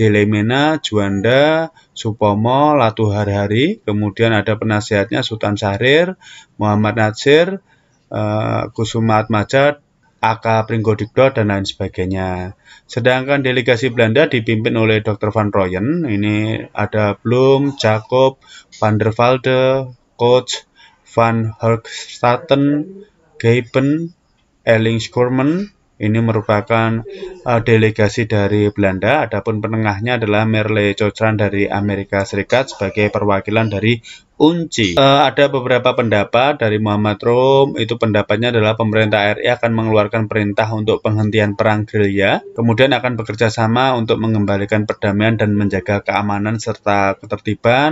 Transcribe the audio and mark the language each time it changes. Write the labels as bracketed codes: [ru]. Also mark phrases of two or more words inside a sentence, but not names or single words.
[id] Lemena, Juanda, Supomo, Latuharhari, kemudian ada penasihatnya Sultan Syahrir, Muhammad Natsir, Kusuma Atmaja, Aka Pringgodikdo, dan lain sebagainya. Sedangkan delegasi Belanda dipimpin oleh Dr. Van Rooyen. Ini ada Blum, Jacob, Van der Velde, Koch, Van Hoogstraten, Geipen, Ellingshausen. Ini merupakan delegasi dari Belanda. Adapun penengahnya adalah Merle Chokran dari Amerika Serikat sebagai perwakilan dari UNCI. Ada beberapa pendapat dari Muhammad Rohm. Itu pendapatnya adalah pemerintah RI akan mengeluarkan perintah untuk penghentian perang gerilya, kemudian akan bekerja sama untuk mengembalikan perdamaian dan menjaga keamanan serta ketertiban.